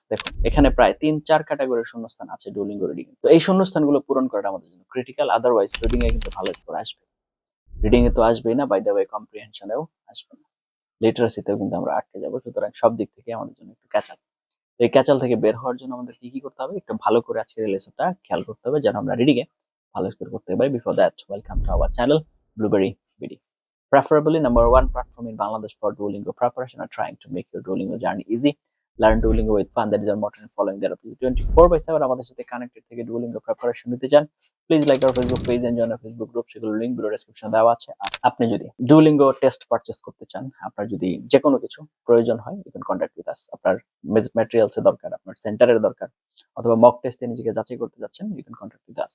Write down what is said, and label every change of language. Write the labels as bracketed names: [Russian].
[Bangla] দেখুন এখানে প্রায় ৩-৪ ক্যাটাগরির শূন্যস্থান আছে ডুওলিঙ্গো রিডিং। তো এই শূন্যস্থানগুলো পূরণ করাটা আমাদের জন্য ক্রিটিক্যাল, আদারওয়াইজ রিডিং এ কিন্তু ভালো স্কোর আসবে। রিডিং এ তো আসবেই না, বাই দ্য ওয়ে কম্প্রিহেনশনেও আসবে না, লিটারেসিতেও কিন্তু আমরা আটকে যাবো। সুতরাং সব দিক থেকে আমাদের জন্য একটু ক্যাচাল। এই ক্যাচাল থেকে বের হওয়ার জন্য আমাদের কি করতে হবে, একটু ভালো করে আজকের এই লেসনটা খেয়াল করতে হবে যেন আমরা রিডিং এ ভালো স্কোর করতে পারি। [English] Before that, welcome to our channel Blueberry BD, preferably number one platform in Bangladesh for Duolingo preparation, are trying to make your Duolingo journey easy. Learn Duolingo with fun. That is our motto, and following their 24/7 [Bangla] আমাদের সাথে connected থেকে [English] Duolingo preparation [Bangla] নিতে চান, [English] Please like our Facebook page and join our Facebook group. [Bangla] সেগুলো link video ডেসক্রিপশনে দেওয়া আছে। আর আপনি যদি Duolingo টেস্ট পারচেজ করতে চান, আপনার যদি যে কোনো কিছু প্রয়োজন হয়, [English] You can contact with us. [Bangla] আপনার ম্যাটেরিয়ালস এর দরকার, আপনার সেন্টারের দরকার, অথবা মক টেস্টে নিজেকে যাচাই করতে যাচ্ছেন, [English] You can contact with us.